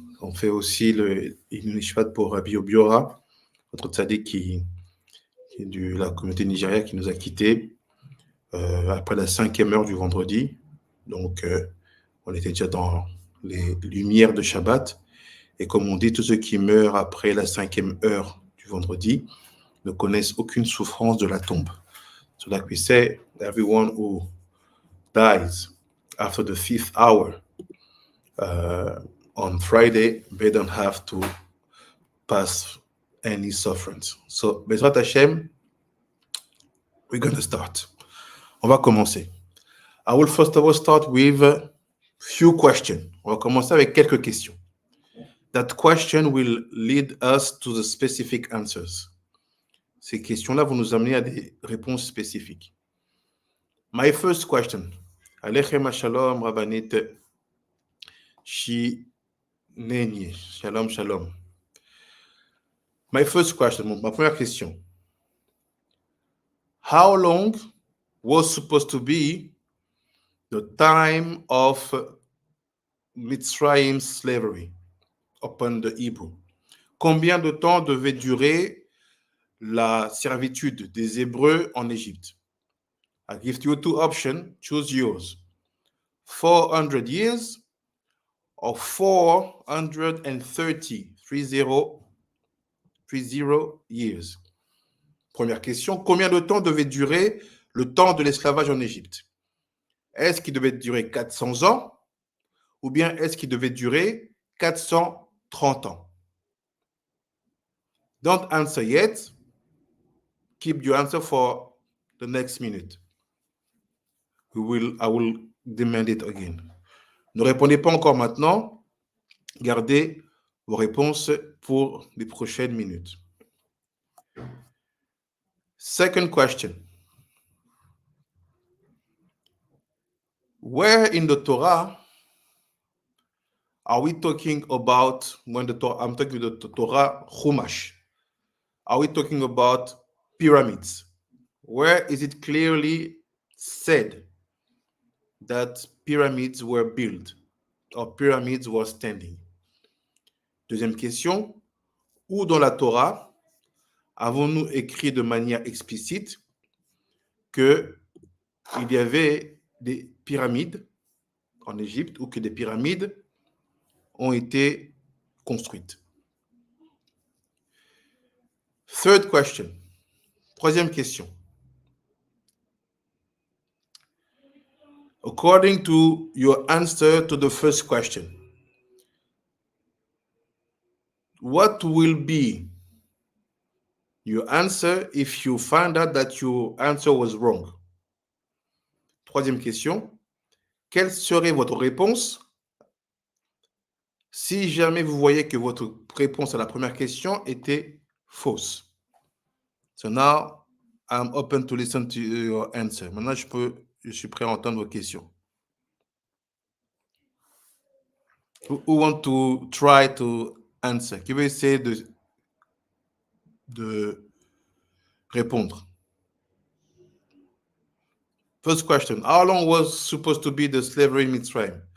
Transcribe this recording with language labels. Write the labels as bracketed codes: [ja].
[fr] On fait aussi le Nishvat pour Rabbi Obiora, notre tzaddik qui est de la communauté nigérienne qui nous a quittés après la 5e heure du vendredi. Donc, on était déjà dans les lumières de Shabbat. Et comme on dit, tous ceux qui meurent après la 5e heure du vendredi ne connaissent aucune souffrance de la tombe. [en] So like we say, everyone who dies after the 5th hour on Friday, they don't have to pass any sufferance. So, Bezrat Hashem, we're going to start. [fr] On va commencer. [en] I will first of all start with a few questions. [fr] On va commencer avec quelques questions. [en] That question will lead us to the specific answers. [fr] Ces questions-là vont nous amener à des réponses spécifiques. [en] My first question. Alechem shalom, Rabbanite Shinenye. Shalom, shalom. My first question, [fr] ma première question. [en] How long was supposed to be the time of Mitzrayim slavery upon the Hebrew? [fr] Combien de temps devait durer la servitude des Hébreux en Égypte? [en] I give you two options. Choose yours. 400 years or 430 years. [fr] Première question, combien de temps devait durer le temps de l'esclavage en Égypte? Est-ce qu'il devait durer 400 ans ou bien est-ce qu'il devait durer 430 ans? [en] Don't answer yet. Keep your answer for the next minute. I will demand it again. [fr] Ne répondez pas encore maintenant. Gardez vos réponses pour les prochaines minutes. [en] Second question. Where in the Torah are we talking about when the Torah, I'm talking about the Torah Chumash? Are we talking about pyramids? Where is it clearly said that pyramids were built or pyramids were standing? [fr] Deuxième question, où dans la Torah avons-nous écrit de manière explicite qu'il y avait des pyramides en Égypte ou que des pyramides ont été construites? [en] Third question. [fr] Troisième question. [en] According to your answer to the first question, what will be your answer if you find out that your answer was wrong? [fr] Troisième question. Quelle serait votre réponse si jamais vous voyez que votre réponse à la première question était fausse? [en] So now, I'm open to listen to your answer. [fr] Maintenant, je suis prêt à entendre vos questions. [en] Who want to try to answer? [fr] Qui veut essayer de répondre? [en] First question. How long was supposed to be the slavery in Mitzrayim?